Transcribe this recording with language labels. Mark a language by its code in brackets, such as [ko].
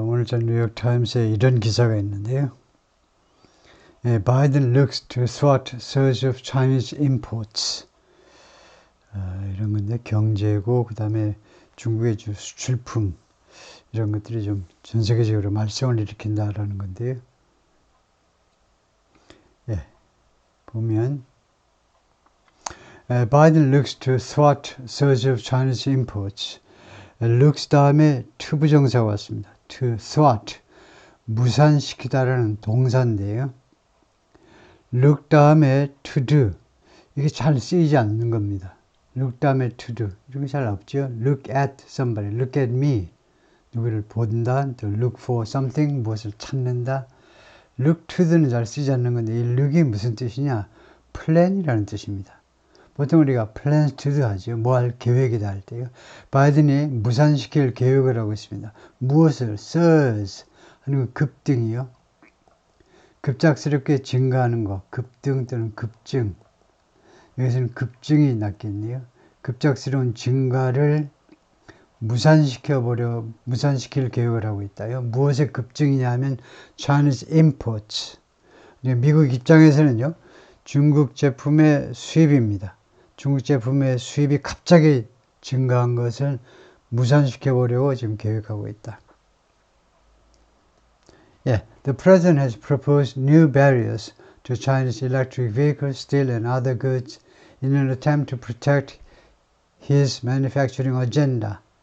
[ko] 오늘 전 뉴욕타임스에 이런 기사가 있는데요. [en] 예, Biden looks to thwart surge of Chinese imports. [ko] 이런 건데 경제고 그다음에 중국의 수출품 이런 것들이 좀 전 세계적으로 말썽을 일으킨다라는 건데요. 예, 보면 [en] Biden looks to thwart surge of Chinese imports. [ko] looks 다음에 to 부정사가 왔습니다. [en] to thwart [ko] 무산시키다라는 동사인데요. look 다음에 to do 이게 잘 쓰이지 않는 겁니다. look 다음에 to do 이런 게 잘 없죠. [en] look at somebody, look at me [ko] 누구를 본다, [en] to look for something [ko] 무엇을 찾는다. look to는 잘 쓰지 않는 건데 이 look이 무슨 뜻이냐? plan이라는 뜻입니다. 보통 우리가 [en] plans to do [ko] 하죠. 뭐 할 계획이다 할 때요. 바이든이 무산시킬 계획을 하고 있습니다. 무엇을? surge 하는 급등이요. 급작스럽게 증가하는 것, 급등 또는 급증. 여기서는 급증이 낫겠네요. 급작스러운 증가를 무산시킬 계획을 하고 있다요. 무엇의 급증이냐 하면 [en] Chinese imports. [ko] 미국 입장에서는요, 중국 제품의 수입입니다. 중국 제품의 수입이 갑자기 증가한 것을 무산시켜 보려고 지금 계획하고 있다. [en] Yeah, the president has proposed new barriers to Chinese electric vehicles, steel and other goods in an attempt to protect his manufacturing agenda.